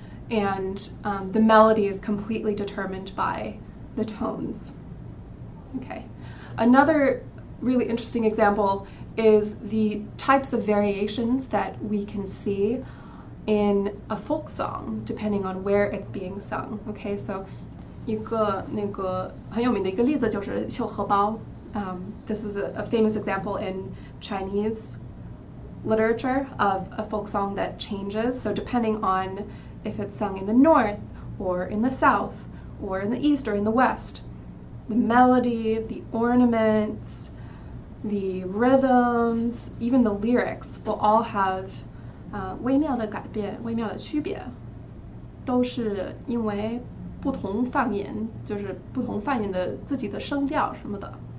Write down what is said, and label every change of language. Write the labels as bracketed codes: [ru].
[en] And the melody is completely determined by the tones. Okay. Another really interesting example is the types of variations that we can see in a folk song, depending on where it's being sung. Okay, so [zh] 一个那个很有名的一个例子就是绣荷包。 [en] This is a famous example in Chinese literature of a folk song that changes. So depending on if it's sung in the north or in the south or in the east or in the west, the melody, the ornaments, the rhythms, even the lyrics will all have [zh] 微妙的改变，微妙的区别，都是因为不同泛言，就是不同泛言的自己的声调什么的。